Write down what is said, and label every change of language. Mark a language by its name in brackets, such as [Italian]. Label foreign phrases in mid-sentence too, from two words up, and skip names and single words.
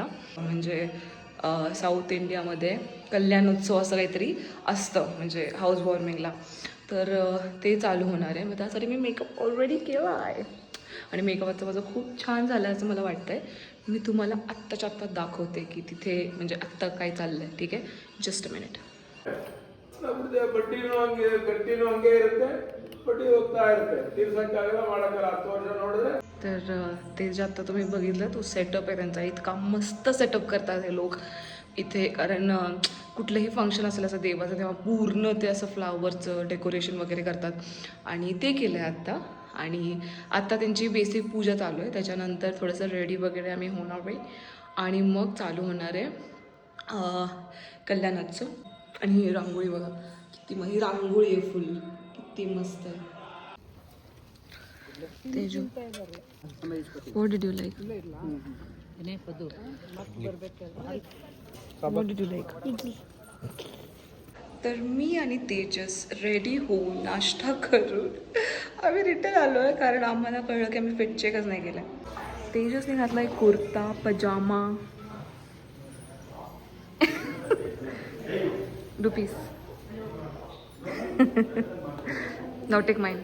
[Marathi] म्हणजे साऊथ इंडियामध्ये कल्याणोत्सव असं काहीतरी असतं म्हणजे [English] house warming. [Marathi] तर ते चालू होणार आहे. मग त्यासाठी मी [English] makeup already [Marathi] केला आहे आणि मेकअपचं माझं खूप छान झालं असं मला वाटतं आहे. मी तुम्हाला आत्ताच्या आत्ता दाखवते की तिथे म्हणजे आत्ता काय चाललं आहे. ठीक आहे, [English] just a minute. [Kannada] ಬಡ್ಡಿನೂ ಹಂಗೆ ಗಟ್ಟಿನೂ ಹಂಗೆ ಇರುತ್ತೆ, ಬಡ್ಡಿ ಹೋಗ್ತಾ ಇರುತ್ತೆ, ತೀರ್ಸಕ್ಕಾಗಲ್ಲ, ಮಾಡೋಕ್ಕಲ್ಲ. 10 ವರ್ಷ ನೋಡಿದ್ರೆ. [Marathi] तर ते जे आत्ता तुम्ही बघितलं तो सेटअप आहे त्यांचा. इतका मस्त सेटअप करतात हे लोक इथे, कारण कुठलंही फंक्शन असेल असं देवाचं तेव्हा पूर्ण ते असं फ्लावरचं डेकोरेशन वगैरे करतात आणि ते केलं आहे आत्ता. आणि आत्ता त्यांची बेसिक पूजा चालू आहे, त्याच्यानंतर थोडंसं रेडी वगैरे आम्ही होणार आहे आणि मग चालू होणार आहे कल्याणोत्सव. आणि ही रांगोळी बघा किती, मग ही रांगोळी आहे फुल, किती मस्त आहे. तेजू, [English] what did you like? What did you like? [Marathi] तर मी आणि तेजस रेडी होऊन नाश्ता करून आम्ही रिटर्न आलो आहे, कारण आम्हाला कळलं की आम्ही [English] fit check [Marathi] नाही केलं. तेजसने घातला एक कुर्ता पजामा. रुपीस नाव टेक माइंड.